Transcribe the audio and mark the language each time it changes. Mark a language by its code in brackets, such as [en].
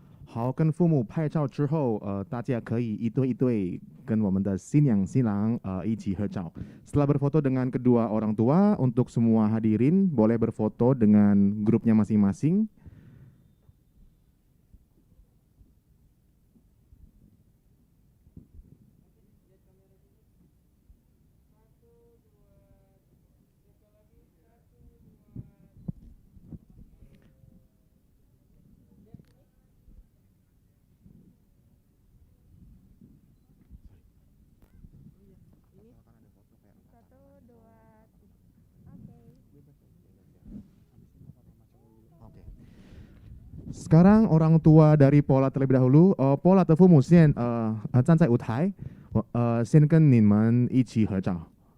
[zh] 好，跟父母拍照之后，大家可以一对一对跟我们的新娘新郎一起合照。 [id] Setelah berfoto dengan kedua orang tua, untuk semua hadirin boleh berfoto dengan grupnya masing-masing. Sekarang orang tua dari Paula terlebih dahulu. [zh] Paula 的父母现站在舞台，先跟你们一起合照。